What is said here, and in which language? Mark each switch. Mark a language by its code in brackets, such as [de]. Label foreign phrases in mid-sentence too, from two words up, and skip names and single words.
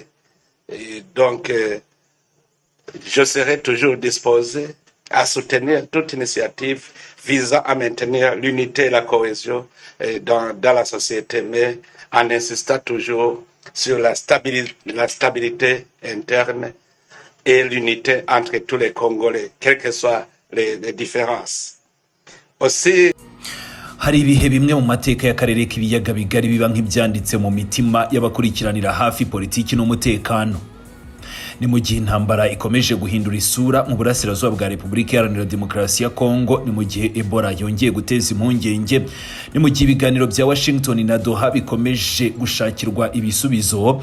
[fr] Et donc, je serai toujours disposé à soutenir toute initiative visant à maintenir l'unité et la cohésion dans la société, mais en insistant toujours sur la stabilité interne et l'unité entre tous les Congolais, quelles que soient les différences. Aussi, [rw] hari ibihe bimwe mu mateka y'akarere k'ibiyaga bigari biba nk'ibyanditse mu mitima y'abakurikiranira hafi politiki n'umutekano. Ni mu gihe intambara ikomeje guhindura isura mu burasirazuba bwa Repubulika Iharanira Demokarasi ya Kongo, ni mu gihe Ebola yongeye guteza impungenge, ni mu gihe ibiganiro bya Washington na Doha bikomeje gushakirwa ibisubizo.